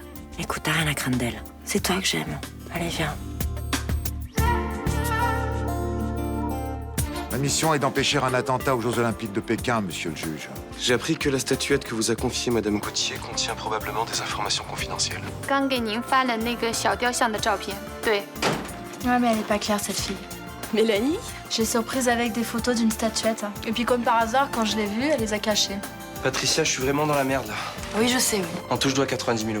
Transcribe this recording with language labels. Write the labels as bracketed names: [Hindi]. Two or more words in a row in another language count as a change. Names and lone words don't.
[French] Écoute, t'as rien à craindre d'elle. C'est toi que j'aime. Allez, viens. Ma mission est d'empêcher un attentat aux Jeux Olympiques de Pékin, monsieur le juge. J'ai appris que la statuette que vous a confiée Madame Gauthier contient probablement des informations confidentielles. [Chinese] 刚给您发了那个小雕像的照片，对。 [French] Ouais, mais elle est pas claire, cette fille. Mélanie? Je l'ai surprise avec des photos d'une statuette. Et puis, comme par hasard, quand je l'ai vue, elle les a cachées. Patricia, je suis vraiment dans la merde, là. Oui, je sais, oui. En tout, je dois 90 000 €.